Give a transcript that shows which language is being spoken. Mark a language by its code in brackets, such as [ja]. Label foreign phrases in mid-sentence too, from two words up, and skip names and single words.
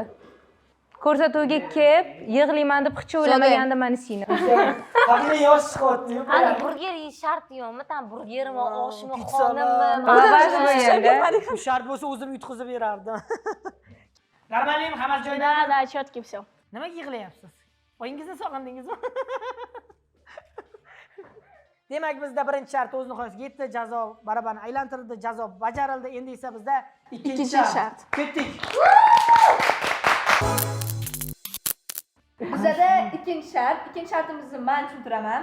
[uz] Ko'rsatuvga kelib, yig'layman deb hech o'ylamaganda meni singlim. Qani yosh chiqyapti. Ana burger yeyish shart yo'qmi? Tam burgermi, oshmi, Pizzalar. xonimmi? G'alabasi bo'lganda. Bu shart bo'lsa o'zim yutqizib berardim. Normalmi? Hammasi joyida? [ru] Да, четкий все. [uz] Nimaga yig'layapsiz? Oyingizni sog'indingizmi? Demak, bizda birinchi shart o'z nihoyasiga yetdi. Jazo barabarni aylantirdi, jazo bajarildi. Endi esa bizda ikkinchi shart. Ketdik. Bizada ikkinchi shartimizni men tushuntiraman.